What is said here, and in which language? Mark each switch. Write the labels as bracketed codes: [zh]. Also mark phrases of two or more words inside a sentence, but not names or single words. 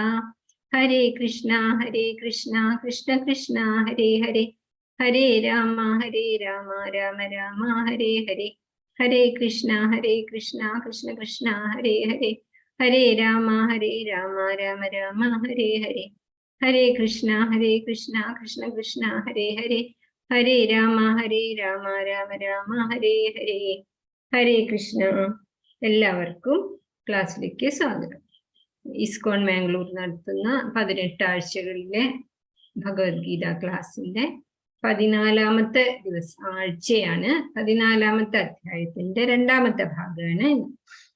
[sa] Hare Krishna Krishna Krishna Hare Hare Hare Rama Rama Rama Hare Hare Hare Krishna Krishna Krishna Hare Hare Hare Rama Rama Rama Hare Hare Hare Krishna Krishna Krishna Hare Hare Hare Rama Rama Rama Hare Hare Hare Krishna. [ml] എല്ലാവർക്കും ക്ലാസ്സിലേക്ക് സ്വാഗതം. ഇസ്കോൺ മാംഗ്ലൂർ നടത്തുന്ന 18 ആഴ്ചകളിലെ ഭഗവത്ഗീത ക്ലാസ്സിന്റെ 14ാമത്തെ ആഴ്ചയാണ്. 14ാമത്തെ അധ്യായത്തിന്റെ 2ാമത്തെ ഭാഗമാണ്.